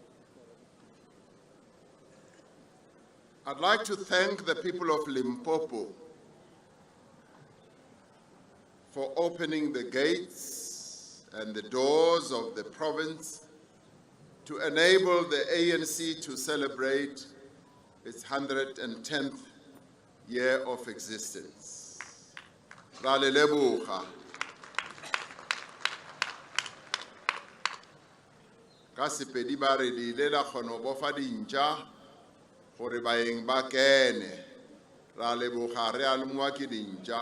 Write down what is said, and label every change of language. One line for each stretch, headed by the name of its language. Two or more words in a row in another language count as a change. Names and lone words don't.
English: I'd like to thank the people of Limpopo for opening the gates and the doors of the province to enable the ANC to celebrate its 110th year of existence.
Southern Sotho: Ra le leboga. Ka Sepedi ba re le ile la kgona ho bofa dintja gore baeng ba kene. Ra leboga re a lemoa ke dintja.